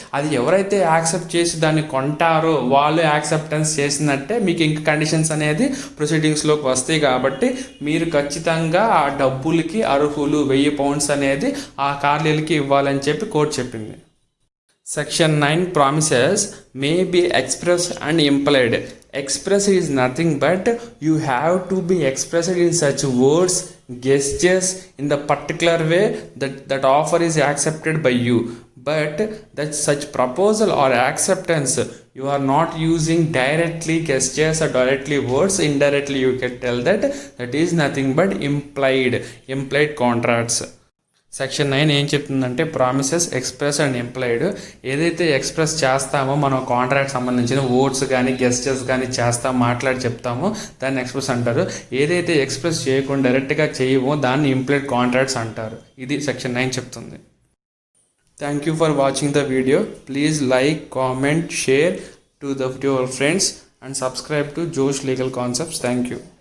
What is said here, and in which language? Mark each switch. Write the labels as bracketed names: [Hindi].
[Telugu] అది ఎవరైతే యాక్సెప్ట్ చేసి దాన్ని కొంటారో వాళ్ళు యాక్సెప్టెన్స్ చేసినట్టే. మీకు ఇంక కండిషన్స్ అనేది ప్రొసీడింగ్స్లోకి వస్తాయి కాబట్టి మీరు ఖచ్చితంగా ఆ డబ్బులకి అర్హులు. 1000 పౌండ్స్ అనేది ఆ కార్లీలకి ఇవ్వాలని చెప్పి కోర్టు చెప్పింది. [English] Section 9 promises may be expressed and implied. Express is nothing but you have to be expressed in such words, gestures, in the particular way that offer is accepted by you. But that such proposal or acceptance you are not using directly gestures or directly words, indirectly you can tell that is nothing but implied contracts. [Telugu] Section 9 ఏం చెప్తుందంటే, [English] Promises, express and implied. [Telugu] ఏదైతే express చేస్తామో మనం contract సంబంధించిన words కానీ gestures కానీ మాట్లాడి చెప్తామో దాన్ని ఎక్స్ప్రెస్ అంటారు. ఏదైతే ఎక్స్ప్రెస్ చేయకుండా డైరెక్ట్గా చేయమో దాన్ని ఇంప్లైడ్ కాంట్రాక్ట్స్ అంటారు. ఇది సెక్షన్ 9 చెప్తుంది. [English] Thank you for watching the video. Please like, comment, share to your friends and subscribe to Josh Legal Concepts. Thank you.